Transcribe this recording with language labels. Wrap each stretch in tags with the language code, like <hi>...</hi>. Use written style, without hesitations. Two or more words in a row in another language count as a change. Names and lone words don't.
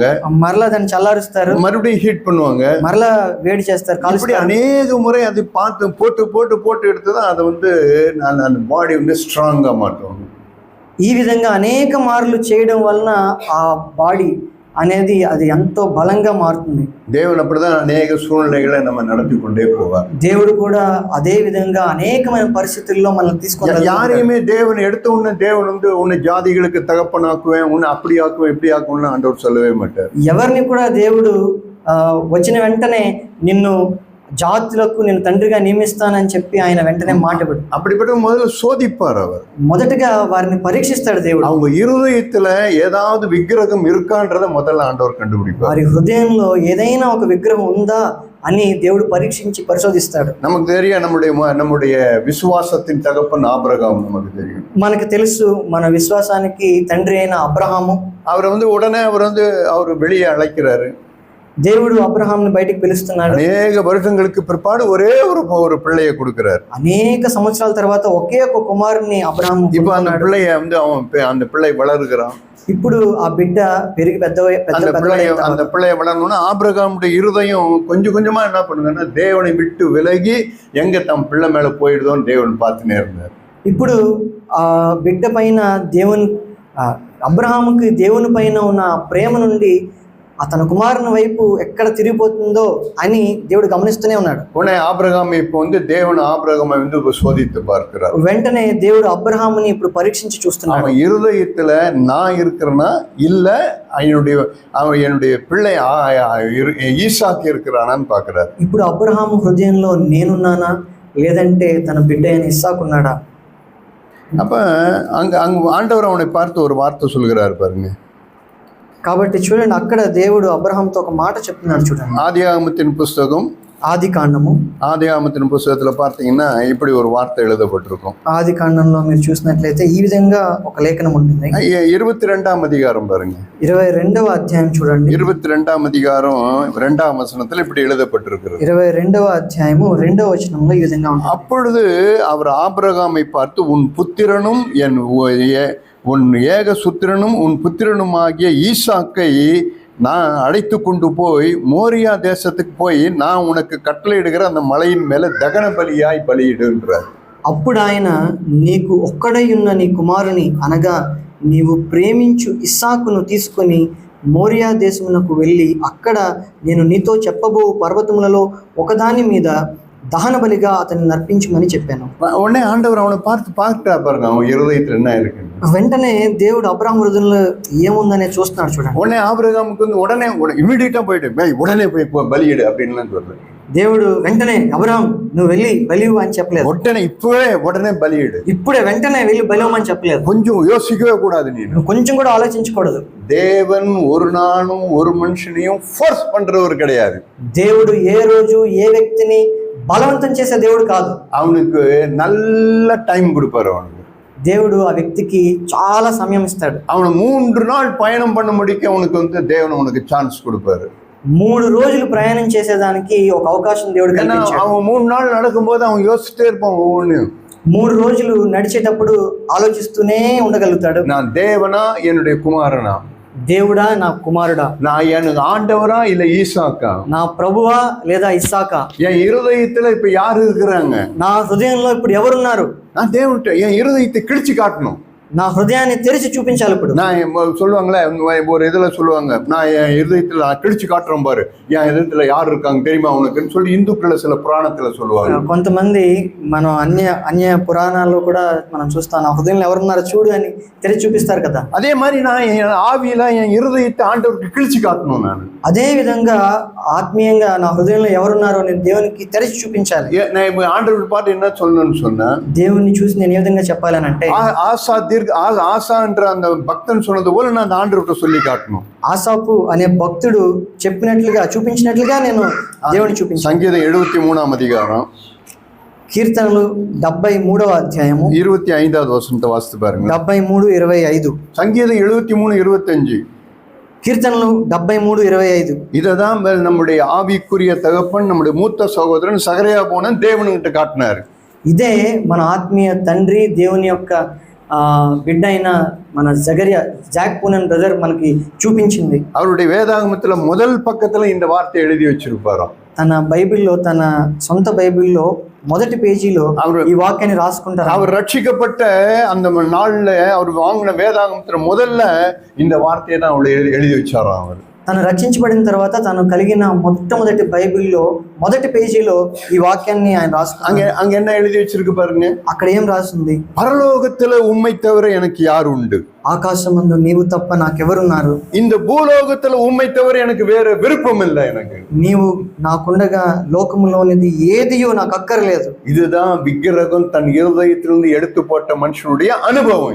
<te>మరలా దాన్ని చల్లారుస్తారు,</te> <ta>மறுபடியும் ஹீட் பண்ணுவாங்க,</ta> <te>మరలా వేడి చేస్తారు.</te> <ta>இப்படி அநேக முறை அது பார்த்து போட்டு எடுத்துதான் அதை வந்து அந்த பாடி வந்து ஸ்ட்ராங்கா மாட்டுவாங்க.</ta> <te>ఈ విధంగా అనేక మార్లు చేయడం వలన ఆ బాడీ అనేది అది ఎంతో బలంగా మారుతుంది.</te> <ta>దేవుడు அப்படிதான் అనేక సూழ்நிலைகளை நம்ம நடத்தி கொண்டே போவார்.</ta> <te>దేవుడు కూడా అదే విధంగా అనేకమైన పరిస్థితుల్లో మనల్ని తీసుకొని</te> <ta>யாரையுமே தேவன் எடுத்த உடனே தேவன் வந்து உன்னை ஜாதிகளுக்கு தகப்பனாக்குவேன், உன்னை அப்படி ஆக்குவேன் இப்படி ஆக்குவேன்னு ஆண்டவர் சொல்லவே மாட்டார்.</ta> <te>ఎవరిని కూడా దేవుడు వచ్చిన వెంటనే నిన్ను జాతులకు నేను తండ్రిగా నియమిస్తానని చెప్పి ఆయన వెంటనే మాట్లాడు.</te> <ta>அப்படிப்பட்ட முதல்ல சோதிப்பார். அவர்</ta> <te>మొదటగా వారిని పరీక్షిస్తాడు దేవుడు.</te> <ta>அவங்க இருதயத்துல ஏதாவது விக்கிரகம் இருக்கான்றத முதல்ல ஆண்டவர் கண்டுபிடிப்பார்.</ta> <te>వారి హృదయంలో ఏదైనా ఒక విగ్రహం ఉందా అని దేవుడు పరీక్షించి పరిశోధిస్తాడు.</te> <ta>நமக்கு தெரியும் நம்முடைய விசுவாசத்தின் தகப்பன் ஆபிரகாம் நமக்கு தெரியும்.</ta> <te>మనకు తెలుసు మన విశ్వాసానికి తండ్రి అయిన అబ్రహాము.</te> <ta>அவரை வந்து உடனே அவர் வெளியே அழைக்கிறாரு.</ta> <te>దేవుడు అబ్రహాంని బయటికి పిలుస్తున్నాడు.</te> <ta>అనేక வருஷங்களுக்கு பிற்பாடு ஒரே ஒரு பிள்ளையை கொடுக்கிறார்.</ta> <te>అనేక సంవత్సరాల తర్వాత ఒకే ఒక కుమారుని అబ్రహాము.</te> <ta>இப்போ அந்த பிள்ளைய வந்து அந்த பிள்ளை வளருகிறான்.</ta> <te>ఇప్పుడు ఆ బిడ్డ పెరిగి</te> <ta>அந்த பிள்ளைய வளரணும்னா ஆபிரகாமுடைய இருதயம் கொஞ்சம் கொஞ்சமா என்ன பண்ணுங்கன்னா தேவனை விட்டு விலகி எங்க தம் பிள்ளை மேல போயிடுதோன்னு தேவன் பார்த்துனே இருந்தார்.</ta> <te>ఇప్పుడు ఆ బిడ్డ పైన అబ్రహాముకి దేవుని పైన ఉన్న ప్రేమ నుండి తన కుమారుని వైపు ఎక్కడ తిరిగిపోతుందో అని దేవుడు గమనిస్తూనే ఉన్నాడు.</te> <ta>உடனே ஆபிரகாம் இப்போ தேவன் ஆபிரகாமை சோதித்து பார்க்கிறார்.</ta> <te>వెంటనే దేవుడు అబ్రహాముని ఇప్పుడు పరీక్షించి చూస్తున్నాడు.</te> <ta>அவன் இருதயத்துல நான் இருக்கிறேன்னா இல்ல என்னுடைய பிள்ளை ஈசாக்கு இருக்கிறானான்னு பார்க்கிறார்.</ta> <te>ఇప్పుడు అబ్రహాము హృదయంలో నేనున్నానా లేదంటే తన బిడ్డ అయిన ఇస్సాకు ఉన్నాడా?</te> <ta>அப்ப அங்க ஆண்டவர் அவனை பார்த்து ஒரு வார்த்தை சொல்கிறார் பாருங்க.</ta> <te>కాబట్టి చూడండి, అక్కడ దేవుడు అబ్రహాంతో ఒక మాట చెప్తున్నాడు. చూడండి,</te> <ta>ஆதியாகமத்தின் புஸ்தகம்</ta> <te>ఆది</te> <ta>புஸ்தகத்துல பார்த்தீங்கன்னா இப்படி ஒரு வார்த்தை எழுதப்பட்டிருக்கும்.</ta> <te>ఆది కాండంలో మీరు చూసినట్లయితే ఈ విధంగా ఒక లేఖనం ఉంటుంది.</te> <ta>22ஆம் அதிகாரம் பாருங்க.</ta> <te>22వ అధ్యాయం చూడండి.</te> <ta>22ஆம் அதிகாரம் 2ஆம் வசனத்துல இப்படி எழுதப்பட்டிருக்கிறது.</ta> <te>22వ అధ్యాయము 2వ వచనంలో ఈ విధంగా ఉంటుంది.</te> <ta>அப்பொழுது அவர் ஆபிரகாமை பார்த்து உன் புத்திரனும் உன் ஏக சுத்திரனும் உன் புத்திரனுமாகிய ஈசாக்கை நான் அழைத்து கொண்டு போய் மோரியா தேசத்துக்கு போய் நான் உனக்கு கட்டளையிடுகிற அந்த மலையின் மேல தகன பலியாய் பலியிடுன்றார்.</ta> <te>అప్పుడు ఆయన నీకు ఒక్కడై ఉన్న నీ కుమారుని అనగా నీవు ప్రేమించు ఇస్సాకును తీసుకొని మోరియా దేశమునకు వెళ్ళి అక్కడ నేను నీతో చెప్పబో పర్వతములలో ఒకదాని మీద దహన బలిగా అతన్ని నర్పించమని చెప్పాను.</te> <ta>உடனே ஆண்டவர் அவனை பார்த்துட்டா பாருங்க, அவன் இருதயத்துல என்ன இருக்கு.</ta> <te>వెంటనే దేవుడు అబ్రహాము హృదయంలో ఏముందనే చూస్తున్నాడు. చూడండి,</te> <ta>உடனே ஆபிரகாமுக்கு உடனே இமிடியேட்டா போயிட்டு உடனே போய் பலியிடு அப்படின்னு சொல்றேன்.</ta> <te>దేవుడు వెంటనే అబ్రహాం నువ్వు వెళ్ళి బలివు అని చెప్పలేదు.</te> <ta>உடனே பலியிடு,</ta> <te>ఇప్పుడే వెంటనే వెళ్ళి బలివమని చెప్పలేదు.</te> <ta>కొంచెం యోசிக்கவே கூடாது, நீ</ta> <te>కొంచెం కూడా ఆలోచించకూడదు.</te> <ta>தேவன் ஒரு நாளும் ஒரு மனுஷனையும் ఫోర్స్ பண்றவர் கிடையாது.</ta> <te>దేవుడు ఏ రోజు ఏ వ్యక్తిని బలవంతం చేసే దేవుడు కాదు.</te> <ta>அவனுக்கு நல்ல டைம் கொடுப்பாரு. அவனுக்கு</ta> <te>దేవుడు ఆ వ్యక్తికి చాలా సమయం ఇస్తాడు.</te> <ta>அவனை 3 நாள் பயணம் பண்ண முடிக்க அவனுக்கு தேவன் உனக்கு சான்ஸ் கொடுப்பாரு.</ta> <te>3 రోజులు ప్రయాణం చేసేదానికి ఒక అవకాశం దేవుడు కల్పించాడు.</te> <ta>அவன் 3 நாள் நடக்கும்போது அவன் யோசிச்சுட்டே இருப்பான். ஒவ்வொன்னு</ta> <te>3 రోజులు నడిచేటప్పుడు ఆలోచిస్తూనే ఉండగలుగుతాడు.</te> <ta>நான் தேவனா என்னுடைய குமாரனா,</ta> <te>దేవుడా నా కుమారుడా,</te> <ta>நான் எனக்கு ஆண்டவரா இல்ல ஈசாக்கா,</ta> <te>నా ప్రభువా లేదా ఇస్సాకా,</te> <ta>என் இருதயத்துல இப்ப யாரு இருக்கிறாங்க,</ta> <te>నా హృదయంలో ఇప్పుడు ఎవరున్నారు,</te> <ta>நான் தேவன்கிட்ட என் இருதயத்தை கிழிச்சு காட்டணும்.</ta> <te>నా హృదయాన్ని తెరిచి చూపించాలి. ఇప్పుడు</te> <ta>நான் சொல்லுவாங்களே ஒரு இதுல சொல்லுவாங்க, நான் என் இருதயத்துல கிழிச்சு காட்டுறேன் பாரு, என் இதயத்துல யார் இருக்காங்க தெரியுமா உனக்குன்னு சொல்லி இந்துக்கள சில புராணத்துல சொல்லுவாங்க.</ta> <te>కొంతమంది మనం అన్య పురాణాల్లో కూడా మనం చూస్తాం, నా హృదయంలో ఎవరున్నారో చూడు అని తెరిచి చూపిస్తారు కదా.</te> <ta>அதே மாதிரி நான் என் ஆவியில என் இருதயத்தை ஆண்டவருக்கு கிழிச்சு காட்டணும். நான்</ta> <te>అదే విధంగా ఆత్మీయంగా నా హృదయంలో ఎవరున్నారో నేను దేవునికి తెరిచి చూపించాలి.</te> <ta>நான் ஆண்டவருக்கு பார்த்து என்ன சொல்லணும்னு சொன்னா,</ta> <te>దేవుణ్ణి చూసి నేను ఏ విధంగా చెప్పాలనంటే,</te> <ta>ஆசா என்ற அந்த பக்தன் சொன்னது போல நான் அந்த ஆண்டவர்கிட்ட சொல்லி காட்டணும்.</ta> <te>ఆసాపు అనే భక్తుడు చెప్పినట్లుగా చూపించినట్లుగా నేను దేవుని చూపించాను.</te> <ta>సంగీతం 73ஆம் அதிகாரம்,</ta> <te>కీర్తనలు 73వ అధ్యాయము</te> <ta>25வது వచనంతో వాస్తు பாருங்க. 73:25. సంగీతం 73:25.</ta> <te>కీర్తనలు 73:25.</te> <ta>இததான் நம்முடைய ஆவிக்குரிய தகப்பன், நம்முடைய மூத்த சகோதரன் சகரியா போனன் தேவன்கிட்ட காட்டினாரு.</ta> <te>ఇదే మన ఆత్మీయ తండ్రి దేవుని యొక్క బిడ్డ అయిన మన జాక్ పూనన్ బ్రదర్ మనకి చూపించింది.</te> <ta>அவருடைய வேதாகமத்துல முதல் பக்கத்துல இந்த வார்த்தை எழுதி வச்சிருப்பாராம்.</ta> <te>తన బైబిల్లో, తన సొంత బైబిల్లో మొదటి పేజీలో ఈ వాక్యాన్ని రాసుకుంటారు.</te> <ta>அவர் ரட்சிக்கப்பட்ட அந்த நாள்ல அவர் வாங்கின வேதாகமத்துல முதல்ல இந்த வார்த்தையை தான் அவர் எழுதி வச்சாராம். அவர்</ta> <te>తను రక్షించబడిన తర్వాత తను కలిగిన మొట్టమొదటి బైబిల్లో మొదటి పేజీలో ఈ వాక్యాన్ని ఆయన రాసుకున్నాడు.</te> <ta>அங்க என்ன எழுதி வச்சிருக்கு பாருங்க.</ta> <te>అక్కడ ఏం రాసింది?</te> <ta>పరలోకத்துல உம்மை தவிர எனக்கு யார் உண்டு,</ta> <te>ఆకాశమందు నీవు తప్ప నాకెవరున్నారు,</te> <ta>இந்த பூலோகத்துல உம்மை தவிர எனக்கு வேற விருப்பம் இல்லை, எனக்கு</ta> <te>నీవు నాకుండగా లోకములోనిది ఏదియో నాకు అక్కర్లేదు.</te> <ta>இதுதான் விக்கிரகம் தன் இருதயத்திலிருந்து எடுத்து போட்ட மனுஷனுடைய அனுபவம்.</ta>